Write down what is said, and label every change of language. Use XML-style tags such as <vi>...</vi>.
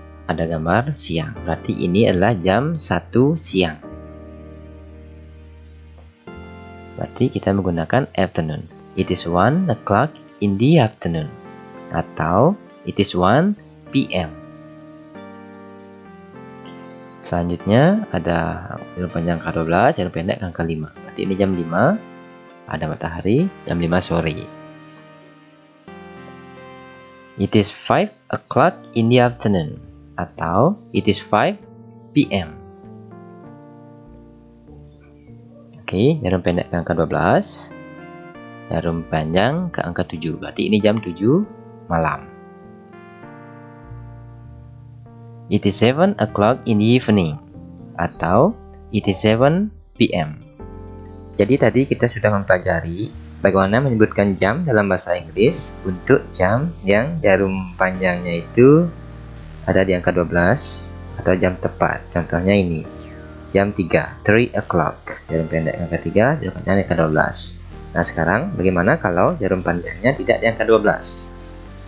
<id>Ada gambar siang, berarti ini adalah jam 1 siang. Berarti kita menggunakan afternoon.</id> <en>It is 1 o'clock in the afternoon atau it is 1 PM.</en> <id>Selanjutnya ada jarum panjang ke 12, jarum pendek ke angka 5. Berarti ini jam 5, ada matahari, jam 5 sore.</id> <en>It is 5 o'clock in the afternoon atau it is 5 PM.</en> <id>Oke, jarum pendek ke angka 12, jarum panjang ke angka 7. Berarti ini jam 7 malam.</id> <en>It is 7 o'clock in the evening atau it is 7 PM.</en> <id>Jadi tadi kita sudah mempelajari bagaimana menyebutkan jam dalam bahasa Inggris untuk jam yang jarum panjangnya itu ada di angka 12 atau jam tepat. Contohnya ini, jam 3, 3 o'clock. Jarum pendek angka 3, jarum panjang angka 12. Nah sekarang bagaimana kalau jarum panjangnya tidak di angka 12?</id>